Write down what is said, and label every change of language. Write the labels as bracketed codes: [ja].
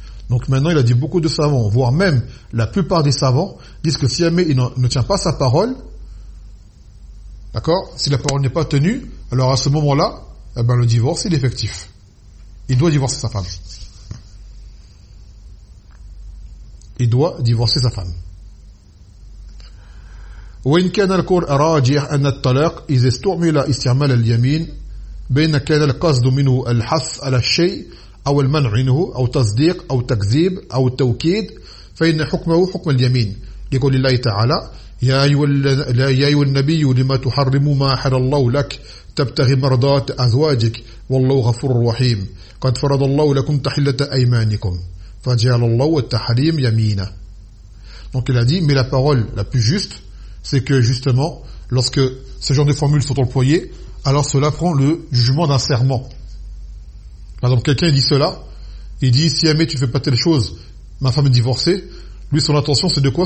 [fr] Donc maintenant il a dit beaucoup de savants, voire même la plupart des savants disent que si jamais il ne tient pas sa parole, d'accord, si la parole n'est pas tenue, alors à ce moment-là, eh ben le divorce est effectif. Il doit divorcer sa femme. Il doit divorcer sa femme. [ar] وإن كان القول راجح أن الطلاق إذا استعمل استعمال اليمين بين كان القصد منه الحث على الشيء أو المنع منه أو تصديق أو تكذيب أو التوكيد فإن حكمه حكم اليمين لقول الله تعالى يا أيها النبي لما تحرم ما أحل الله لك تبتغي مرضات أزواجك والله غفور رحيم قد فرض الله لكم تحلة أيمانكم فجعل الله التحريم يمينا. [fr] Donc il a dit, mais la parole la plus juste, c'est que justement, lorsque ce genre de formules sont employées, alors cela prend le jugement d'un serment. Par exemple, quelqu'un dit cela, il dit, si jamais tu ne fais pas telle chose, ma femme est divorcée, lui son intention c'est de quoi?